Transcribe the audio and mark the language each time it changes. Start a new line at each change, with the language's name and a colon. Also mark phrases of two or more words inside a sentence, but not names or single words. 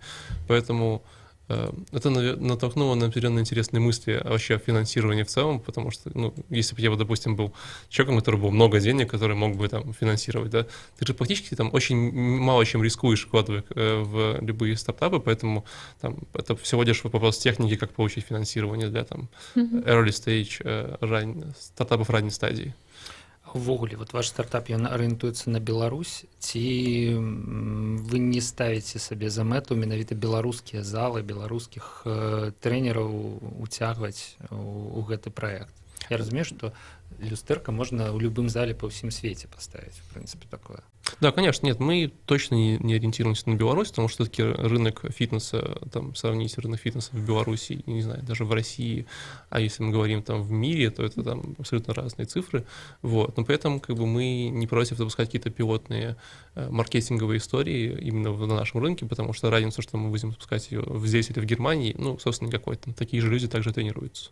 Russian: Поэтому это натолкнуло на определенно интересные мысли вообще о финансировании в целом, потому что, ну, если бы я, вот, допустим, был человеком, у которого было много денег, который мог бы там финансировать, да, ты же практически там очень мало чем рискуешь, вкладывая в любые стартапы, поэтому там это всего лишь вопрос техники, как получить финансирование для там
English: early stage
Russian: стартапов ранней стадии.
Belarusian: Увогуле, вот ваш стартап, ён арыентуецца на Беларусь, ці вы не ставіце сабе за мэту менавіта беларускія залы, беларускіх трэнераў уцягваць у гэты праект? Я разумею, што люстэрка можна ў любым зале па ўсім свеце паставіць, в прынцыпе, такое.
Russian: Да, конечно, нет, мы точно не ориентируемся на Беларусь, потому что все-таки рынок фитнеса, там, сравнить рынок фитнеса в Беларуси, не знаю, даже в России, а если мы говорим там в мире, то это там абсолютно разные цифры, вот, но при этом как бы мы не против запускать какие-то пилотные маркетинговые истории именно на нашем рынке, потому что разница, что мы будем запускать ее здесь или в Германии, ну, собственно, никакой, там такие же люди также тренируются.